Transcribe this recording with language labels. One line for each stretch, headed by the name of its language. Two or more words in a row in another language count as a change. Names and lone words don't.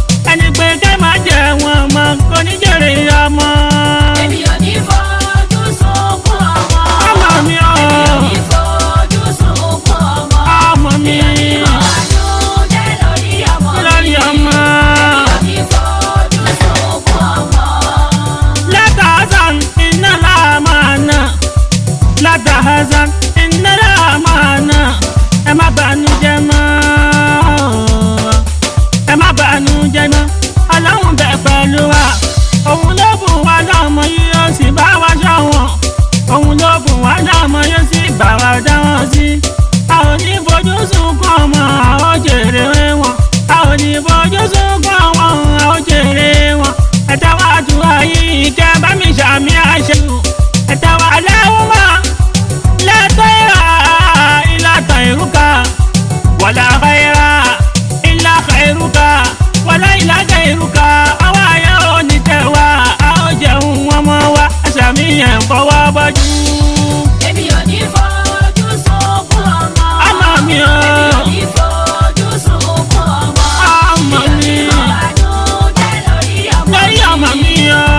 Yoruba: Ẹni pé kẹ́ máa jẹ wọn mọ́, kò ní jèrè ọmọ. Èmi ò ní fojú sunkún ọmọ. Ọmọ mi o. Èmi ò ní fojú sunkún ọmọ. Ọmọ mi. Èmi ò ní bànújẹ́ lórí ọmọ mi. Lórí ọmọ. Èmi ò ní fojú sunkún ọmọ.
Arabic: لا تحزن، إن الله معنا. لا تحزن، إن الله معنا.
Yoruba: Ẹ má bànújẹ́ mọ́. Ẹ má bànújẹ́ mọ́. Ọlọ́run bẹ pẹ̀lú wa. Òun ló bùn wá lọ́mọ yìí, ó sì bá wa ṣọ́ wọn. Òun ló bùn wá lọ́mọ yìí, ó sì bá wa dá wọn sí. A ò ní fojú sunkún ọmọ, a ó jèrè wọn. A ò ní fojú sunkún ọmọ, a ó jèrè wọn. Ẹ tẹ́wọ́ àdúrà yìí, kẹ́ bá mi ṣàmì àṣẹ. Ẹ tẹ́wọ́
Arabic: اللهم لا طير إلا طيرك، ولا خير إلا خيرك، ولا إله غيرك.
Yoruba: Àwa yẹn ò ní tẹ̀ wá, a ó jẹun ọmọ wa. Ẹ ṣàmì yẹn fọwọ́ bọ́jú. Èmi ò ní fojú sunkún ọmọ. Ọmọ mi o. Èmi ò ní fojú sunkún ọmọ. Ọmọ Mi ò ní mi. mọ àdúrà lórí ọmọ Lórí ọmọ mi o.